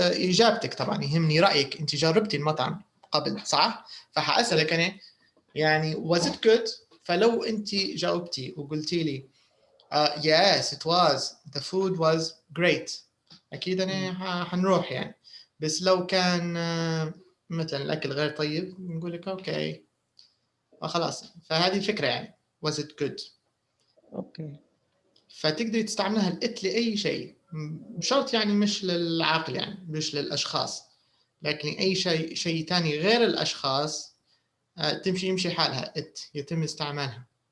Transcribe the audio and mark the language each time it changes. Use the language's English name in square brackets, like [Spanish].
[Arabic] إجابتك، طبعا يهمني رأيك، أنت جربتي المطعم قبل صح؟ فحأسألك أنا يعني [English] was it good، [Arabic] فلو أنت جاوبتي وقلتي لي [English] yes it was the food was great [Arabic] أكيد أنا حنروح يعني. بس لو كان مثلا الأكل غير طيب نقول لك أوكي خلاص. فهذه الفكرة يعني [English] was it good. [Arabic] اوكي. فتقدري تستعملها لإت لأي شيء، بشرط يعني مش للعقل يعني مش للأشخاص، لكن أي شيء تاني غير الأشخاص يمشي حالها إت يتم استعمالها.